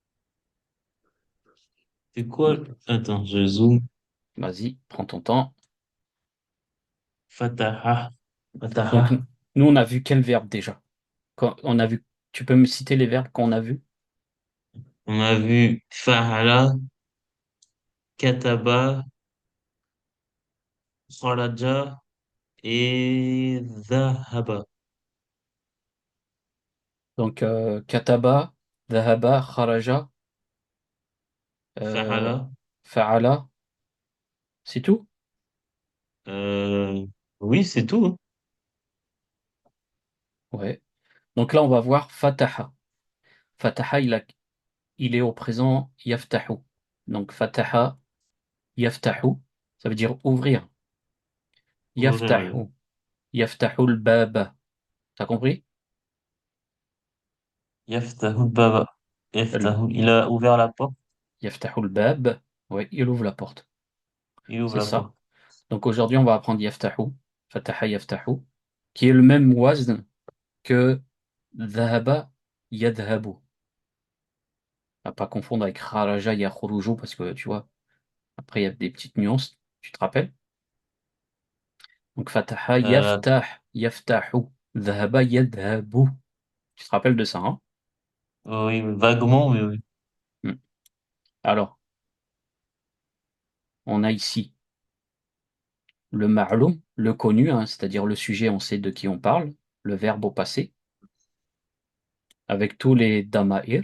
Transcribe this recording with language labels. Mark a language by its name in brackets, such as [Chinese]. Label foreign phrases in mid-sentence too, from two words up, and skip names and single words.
[French] C'est quoi? Attends, je zoome. Vas-y, prends ton temps. Fataha. Donc, Fataha. nous, on a vu quel verbe déjà? On a vu, tu peux me citer les verbes qu'on a vus? On a vu [Arabic] فعل، كتب، خرج [French] et Zahaba. Donc, [Arabic] كتب، ذهب، خرج, [French] euh, Fahala. fa'ala, c'est tout? Euh, oui, c'est tout, hein. Ouais. Donc là, on va voir fataha. Fataha, il est au présent yaftahu. Donc, [Arabic] فتح، يفتح, [French] ça veut dire ouvrir. Ouvrir, oui. [Arabic] يفتح، يفتح الباب. [French] T'as compris? [Arabic] يفتح باب. [French] Le- Yaftahu. Il a ouvert la porte. [Arabic] يفتح الباب, [French] ouais, il ouvre la porte. Il ouvre C'est la ça. porte. Donc aujourd'hui, on va apprendre yaftahu, [Arabic] فتح يفتح, [French] qui est le même wazn que [Arabic] ذهب يذهب. [French] À pas confondre avec [Arabic] خرج يخرج [French] parce que tu vois, après il y a des petites nuances, tu te rappelles? Donc fataha Euh, [Arabic] يفتح، يفتح، ذهب يذهب. [French] Tu te rappelles de ça, hein? oui, vaguement, mais oui. Hmm. Alors, on a ici le ma'loum, le connu, hein, c'est-à-dire le sujet, on sait de qui on parle, le verbe au passé, avec tous les dama'ir.